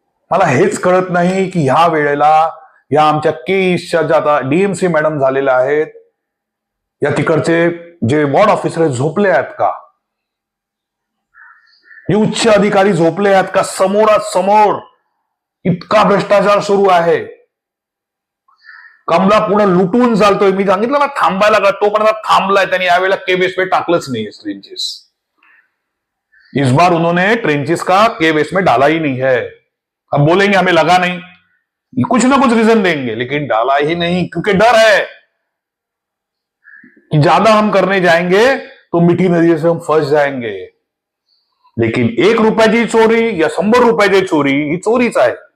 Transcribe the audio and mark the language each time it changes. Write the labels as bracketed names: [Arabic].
[Marathi] मला हेच कळत नाही की ह्या वेळेला या आमच्या केसच्या ज्या आता डीएमसी मॅडम झालेल्या आहेत, या तिकडचे जे वॉर्ड ऑफिसर झोपले आहेत का, हे उच्च अधिकारी झोपले आहेत का? समोरासमोर इतका भ्रष्टाचार सुरू आहे. कमला पूर्ण लुटून चालतोय. मी सांगितलं ना थांबायला का, तो पण थांबलाय. त्यांनी यावेळेला केबेस में टाकलंच नहीं ट्रेंचेस. [Hindi] इस बार उन्होंने ट्रेंचेस का केबेस में डाला ही नहीं है. अब बोलेंगे हमें लगा नहीं, कुछ ना कुछ रीजन देंगे, लेकिन डाला ही नहीं क्योंकि डर है कि ज्यादा हम करने जाएंगे तो मिठी नदी से हम फंस जाएंगे. [Marathi] लेकिन 1 रुपयाची चोरी या 100 रुपयाची चोरी ही चोरीच आहे.